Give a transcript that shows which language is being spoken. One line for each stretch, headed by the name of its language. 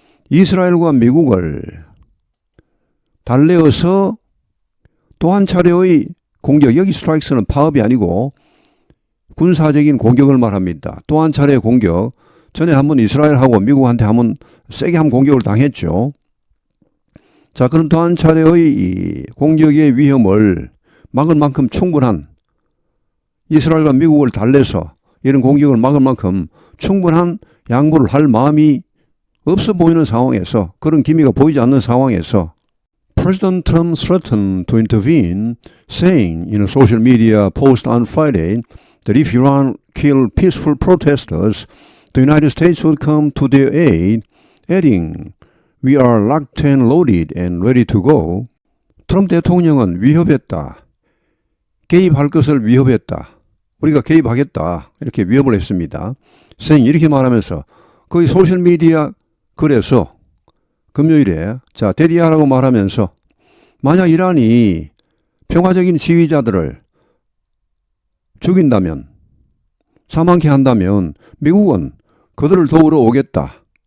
Korean: 이스라엘과 미국을 달래어서 또 한 차례의 공격, 여기 스트라이크스는 파업이 아니고 군사적인 공격을 말합니다. 또 한 차례의 공격, 전에 한번 이스라엘하고 미국한테 한번 세게 한 공격을 당했죠. 자, 그럼 또 한 차례의 이 공격의 위험을 막을 만큼 충분한, 이스라엘과 미국을 달래서 이런 공격을 막을 만큼 충분한 양보를 할 마음이 없어 보이는 상황에서, 그런 기미가 보이지 않는 상황에서
English: President Trump threatened to intervene, saying in a social media post on Friday that if Iran killed peaceful protesters, the United States would come to their aid, adding, "We are locked and loaded and ready to go."
Korean: 트럼프 대통령은 위협했다. 개입할 것을 위협했다. 우리가 개입하겠다. 이렇게 위협을 했습니다. saying 이렇게 말하면서 거의 소셜미디어 글에서 금요일에 자 대디하라고 말하면서 만약 이란이 평화적인 지휘자들을 죽인다면, 사망케 한다면 미국은 그들을 도우러 오겠다.